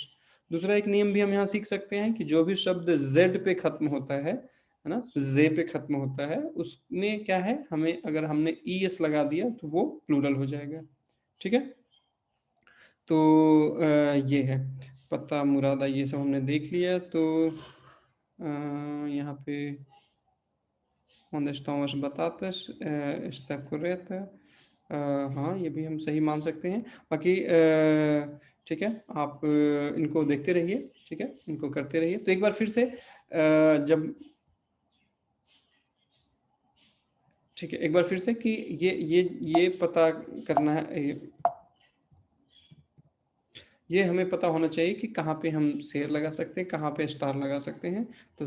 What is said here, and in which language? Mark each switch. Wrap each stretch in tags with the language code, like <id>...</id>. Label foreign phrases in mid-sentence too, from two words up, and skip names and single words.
<hi>दूसरा एक नियम भी हम यहाँ सीख सकते हैं कि जो भी शब्द जेड पे खत्म होता है ना, जे पे खत्म होता है, उसमें क्या है, हमें अगर हमने ई एस लगा दिया तो वो प्लूरल हो जाएगा, ठीक है। तो ये है पता मुरादा, ये सब हमने देख लिया। तो यहाँ पे</hi> <pt>onde estão as batatas, está correta।</pt> <hi>हाँ, ये भी हम सही मान सकते हैं। बाकी ठीक है, आप इनको देखते रहिए, ठीक है, इनको करते रहिए। तो एक बार फिर से जब, ठीक है, एक बार फिर से कि ये पता करना है, ये हमें पता होना चाहिए कि कहाँ पे हम शेर लगा सकते हैं, कहाँ पे स्टार लगा सकते हैं।</hi>